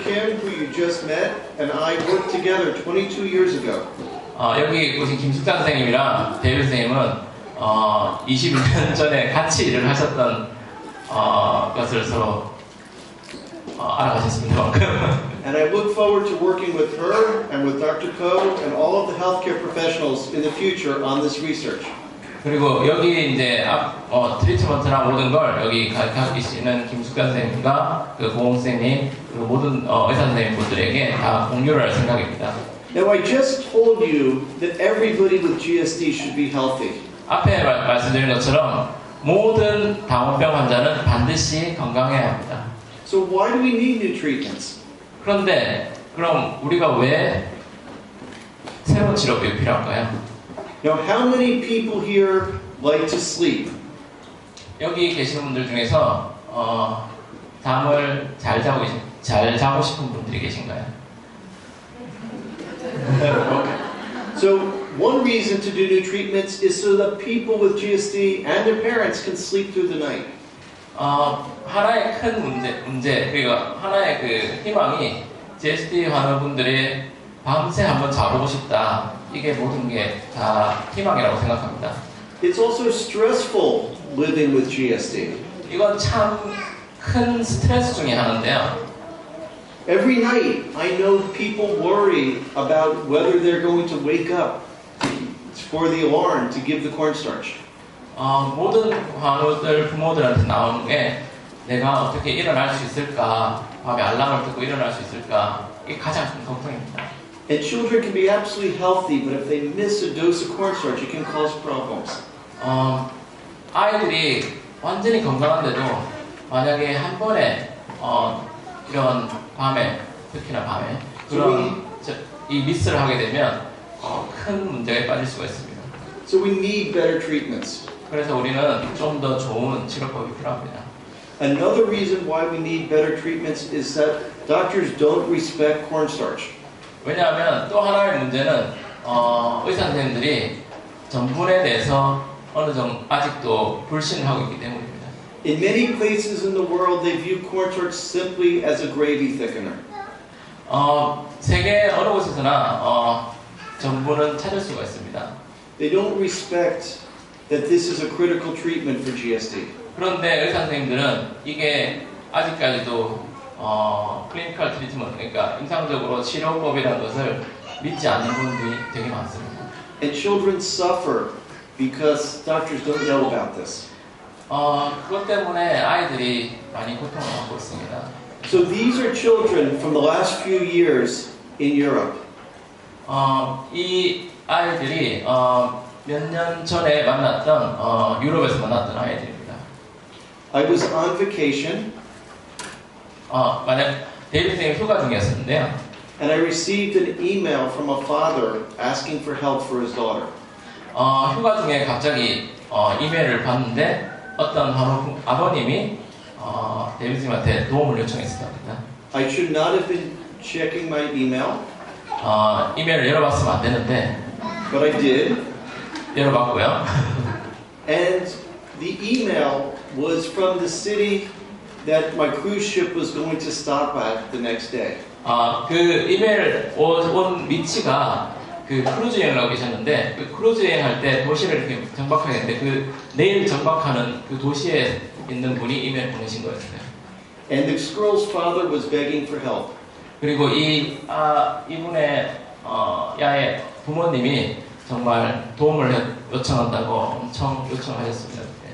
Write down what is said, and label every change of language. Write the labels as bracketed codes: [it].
[en] Kim, who you just met, and I worked together 22 years ago. [ko] 여기 오신 김숙장 선생님이랑 데이비 선생님은 22년 전에 같이 일을 하셨던 것을 서로 알아가셨습니다. [en] And I look forward to working with her and with Dr. Ko and all of the healthcare professionals in the future on this research. [ko] 그리고 여기 이제 트리트먼트나 모든 걸 여기 가르쳐 계시는 김숙장 선생님과 그 고홍 선생님 그리고 모든 의사 선생님 분들에게 다 공유를 할 생각입니다. [en] Now I just told you that everybody with GSD should be healthy. [ko] 앞에 말씀드린 것처럼 모든 당원병 환자는 반드시 건강해야 합니다. [en] So why do we need new treatments? [ko] 그런데 그럼 우리가 왜 새로운 치료법이 필요할까요? [en] Now, how many people here like to sleep? [ko] 여기 계시는 분들 중에서 잠을 잘 자고 싶은 분들이 계신가요? [en] Okay. So one reason to do new treatments is so that people with GSD and their parents can sleep through the night. [ko] 하나의 큰 문제 그리고 하나의 그 희망이 GSD 환우분들이 밤새 한번 자보고 싶다. 이게 모든 게 다 희망이라고 생각합니다. [en] It's also stressful living with GSD. [ko] 이건 참 큰 스트레스 중에 하나인데요. [en] Every night, I know people worry about whether they're going to wake up for the alarm to give the cornstarch. [ko] 모든 환우들 부모들한테 나오는 게 내가 어떻게 일어날 수 있을까, 밤에 알람을 듣고 일어날 수 있을까, 이게 가장 큰 걱정입니다. [en] And children can be absolutely healthy, but if they miss a dose of cornstarch, it can cause problems. [ko] 아이들이 완전히 건강한데도 만약에 한 번에 이런 밤에 특히나 밤에 그런 이 미스를 하게 되면 큰 문제에 빠질 수가 있습니다. [en] So we need better treatments. [ko] 그래서 우리는 좀 더 좋은 치료법이 필요합니다. [en] Another reason why we need better treatments is that doctors don't respect cornstarch. [ko] 왜냐하면 또 하나의 문제는 의사 선생님들이 전분에 대해서 어느 정도 아직도 불신하고 있기 때문입니다. [en] In many places in the world, they view cornstarch simply as a gravy thickener. [ko] 세계 어느 곳에서나 전분은 찾을 수가 있습니다. [en] They don't respect that this is a critical treatment for GSD. [ko] 그런데 의사 선생님들은 이게 아직까지도 클리니컬 트리트먼트, 그러니까 임상적으로 치료법이라는 것을 믿지 않는 분들이 되게 많습니다. [en] And children suffer because doctors don't know about this. [ko] 그것 때문에 아이들이 많이 고통을 받고 있습니다. [en] So these are children from the last few years in Europe. [ko] 이 아이들이 몇 년 전에 만났던 유럽에서 만났던 아이들입니다. [en] I was on vacation. [ko] 만약 데이비 선생님 휴가 중이었는데요. [en] And I received an email from a father asking for help for his daughter. [ko] 휴가 중에 갑자기 이메일을 봤는데 어떤 아버님이 데이비 선생님한테 도움을 요청했습니다. [en] I should not have been checking my email. [ko] 이메일을 열어봤으면 안 되는데. [en] But I did. [ko] 열어봤고요. [en] And the email was from the city that my cruise ship was going to stop at the next day. [ko] 그 이메일 온 위치가 그 크루즈 여행을 하고 계셨는데 그 크루즈 여행할 때 도시를 이렇게 정박하겠는데 그 내일 정박하는 그 도시에 있는 분이 이메일 보내신 거였어요. [en] And this girl's father was begging for help. [ko] 그리고 이분의 야의 부모님이 정말 도움을 요청한다고 엄청 요청하셨습니다.